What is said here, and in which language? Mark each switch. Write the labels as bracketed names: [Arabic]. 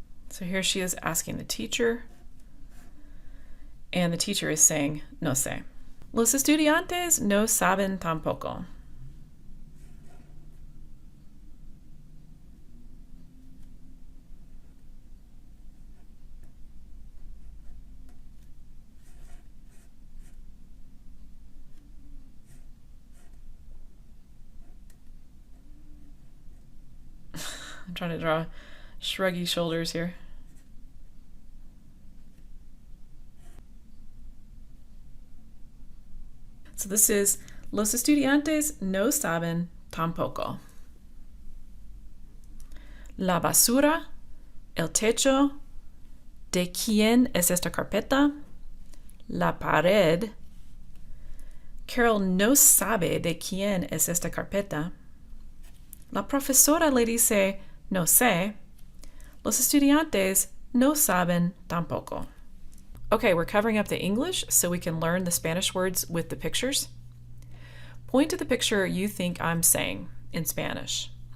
[English] So here she is asking the teacher, and the teacher is saying, [Spanish] no sé. Los estudiantes no saben tampoco. [English] I'm trying to draw shruggy shoulders here. So this is [Spanish] Los estudiantes no saben tampoco. La basura, el techo, ¿de quién es esta carpeta? La pared. Carol no sabe de quién es esta carpeta. La profesora le dice, no sé. Los estudiantes no saben tampoco. [English] Okay, we're covering up the English so we can learn the Spanish words with the pictures. Point to the picture you think I'm saying in Spanish.